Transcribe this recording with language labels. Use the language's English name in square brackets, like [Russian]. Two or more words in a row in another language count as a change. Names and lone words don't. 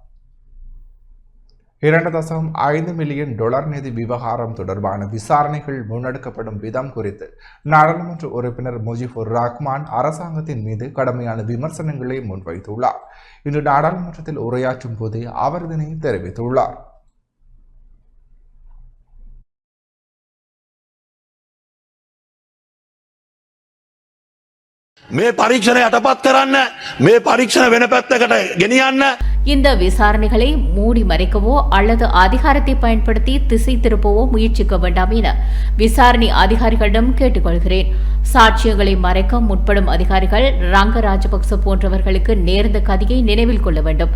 [Tamil] $2.5 மில்லியன் நிதி விவகாரம் தொடர்பான விசாரணைகள் முன்னெடுக்கப்படும் விதம் குறித்து நாடாளுமன்ற உறுப்பினர் முஜிபுர் ரஹ்மான் அரசாங்கத்தின் மீது கடுமையான விமர்சனங்களை முன்வைத்துள்ளார். இன்று நாடாளுமன்றத்தில் உரையாற்றும் போதே அவர் இதனை தெரிவித்துள்ளார். [Sinhala] මේ පරීක්ෂණ යටපත් කරන්න, මේ පරීක්ෂණ වෙන පැත්තකට ගෙනියන්න. [Tamil] இந்த விசாரணைகளை மூடி மறைக்கவோ அல்லது அதிகாரத்தை பயன்படுத்தி திசை திருப்பவோ முயற்சிக்க வேண்டாம் என விசாரணை அதிகாரிகளிடம் கேட்டுக்கொள்கிறேன். சாட்சியங்களை மறைக்க முற்படும் அதிகாரிகள் ரங்க ராஜபக்ச போன்றவர்களுக்கு நேர்ந்த கதியை நினைவில் கொள்ள வேண்டும்.